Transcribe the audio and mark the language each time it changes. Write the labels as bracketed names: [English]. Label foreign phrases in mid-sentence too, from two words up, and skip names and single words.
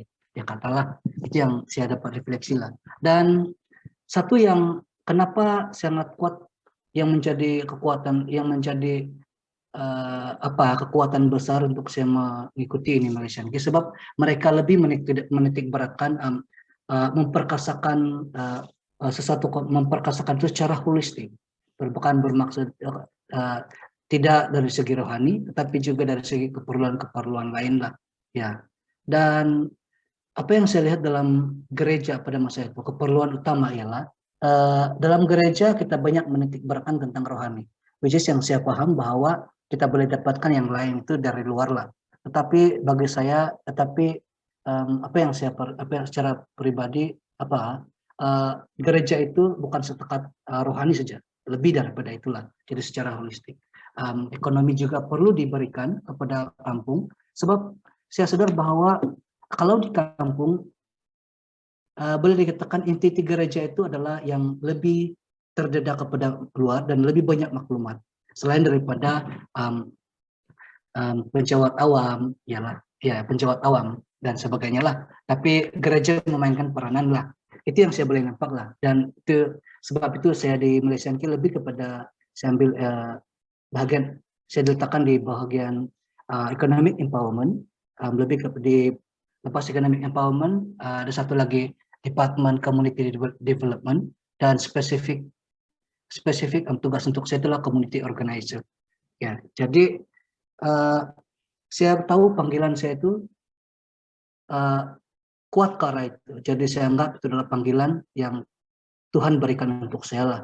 [Malay] Ya katalah, itu yang saya dapat refleksi lah. Dan satu yang kenapa sangat kuat, yang menjadi kekuatan, yang menjadi kekuatan besar untuk saya mengikuti ini Malaysian K, sebab mereka lebih menitik beratkan memperkasakan memperkasakan itu secara holistik, bukan bermaksud tidak dari segi rohani, tetapi juga dari segi keperluan lain lah, ya. Dan apa yang saya lihat dalam gereja pada masa itu, keperluan utama ialah dalam gereja kita banyak menitik beratkan tentang rohani, [English] which is [Malay] yang saya paham bahwa kita boleh dapatkan yang lain itu dari luar lah. Tetapi bagi saya, apa yang secara pribadi, gereja itu bukan setekat rohani saja, lebih daripada itulah. Jadi secara holistik, ekonomi juga perlu diberikan kepada kampung, sebab saya sadar bahwa kalau di kampung boleh dikatakan inti gereja itu adalah yang lebih terdedah kepada luar dan lebih banyak maklumat, selain daripada penjawat awam, penjawat awam dan sebagainya lah. Tapi gereja memainkan peranan lah. Itu yang saya boleh nampak lah. Dan sebab itu saya di Malaysian K lebih kepada, saya ambil bahagian, saya letakkan di bahagian [English] economic empowerment, [Malay] lebih di lepas [English] economic empowerment, [Malay] ada satu lagi [English] Department Community Development, [Malay] dan spesifik tugas untuk saya itulah [English] community organizer. [Malay] Ya, jadi saya tahu panggilan saya itu kuat ke arah itu. Jadi saya anggap itu adalah panggilan yang Tuhan berikan untuk saya lah.